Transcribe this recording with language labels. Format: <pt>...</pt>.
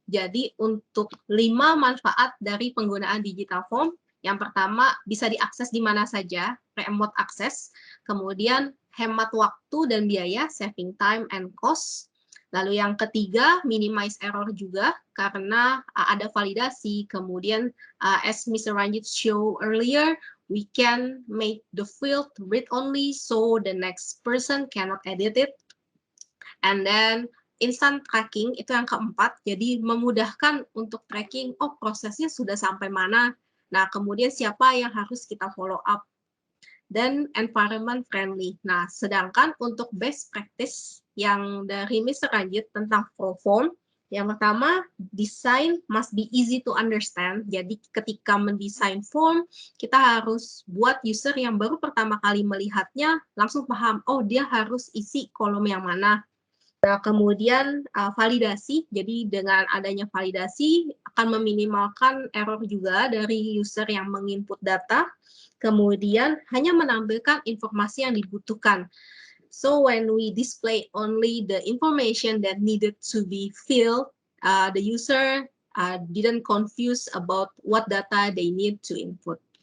<id>Jadi untuk 5 manfaat dari penggunaan digital form, yang pertama bisa diakses di mana saja,</id> <en>remote access.</en> <id>Kemudian hemat waktu dan biaya,</id> <en>saving time and cost.</en> <id>Lalu yang ketiga,</id> <en>minimize error</en> <id>juga karena ada validasi. Kemudian</id> <en>as Mr. Ranjit show earlier, we can make the field read-only so the next person cannot edit it. And then instant tracking</en> <id>itu yang keempat, jadi memudahkan untuk tracking, oh prosesnya sudah sampai mana, nah kemudian siapa yang harus kita follow up. dan</id> <en>environment friendly.</en> <id>Nah, sedangkan untuk best practice yang dari Mr.</id> <en>Ranjit</en> <id>tentang</id> <en>flow form,</en> <id>yang pertama,</id> <en>design must be easy to understand.</en> <id>Jadi ketika mendesain form, kita harus buat user yang baru pertama kali melihatnya langsung paham, oh dia harus isi kolom yang mana. Nah, kemudian validasi, jadi dengan adanya validasi akan meminimalkan error juga dari user yang menginput data, kemudian hanya menampilkan informasi yang dibutuhkan.</id> <en>So when we display only the information that needed to be filled, the user didn't confuse about what data they need to input.</en>